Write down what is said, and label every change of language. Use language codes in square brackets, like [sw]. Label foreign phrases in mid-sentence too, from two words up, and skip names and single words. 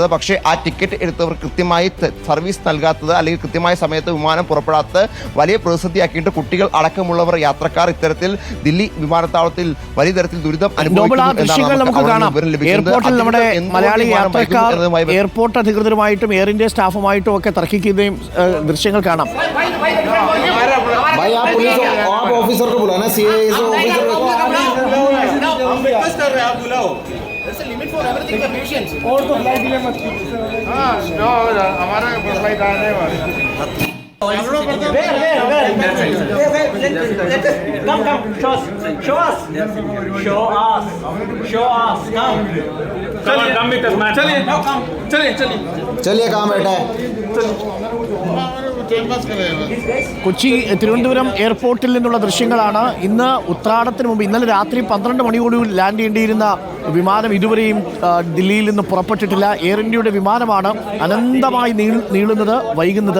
[ml] പക്ഷേ ആ ടിക്കറ്റ് എടുത്തവർ കൃത്യമായി സർവീസ് നൽകാത്തത്, അല്ലെങ്കിൽ കൃത്യമായ സമയത്ത് വിമാനം പുറപ്പെടാത്ത വലിയ പ്രതിസന്ധിയാക്കിയിട്ട് കുട്ടികൾ അടക്കമുള്ളവർ യാത്രക്കാർ ഇത്തരത്തിൽ ദില്ലി വിമാനത്താവളത്തിൽ വലിയ തരത്തിൽ ദുരിതം എയർപോർട്ട് അധികൃതരുമായിട്ടും എയർ ഇന്ത്യ സ്റ്റാഫുമായിട്ടും ഒക്കെ തർക്കിക്കുകയും ദൃശ്യങ്ങൾ കാണാം. [hi] और तो फ्लाइट डिले मत कीजिए। हाँ, नो, हमारा फ्लाइट आने वाला है। चलिए काम बेटा [ml] കൊച്ചി തിരുവനന്തപുരം എയർപോർട്ടിൽ നിന്നുള്ള ദൃശ്യങ്ങളാണ്. ഇന്ന് ഉത്രാടത്തിന് മുമ്പ് ഇന്നലെ രാത്രി 12 മണിയോട് ലാൻഡ് ചെയ്യേണ്ടിയിരുന്ന വിമാനം ഇതുവരെയും ദില്ലിയിൽ നിന്ന് പുറപ്പെട്ടിട്ടില്ല. എയർ ഇന്ത്യയുടെ വിമാനമാണ് അനന്തമായി നീളുന്നത്, വൈകുന്നത്.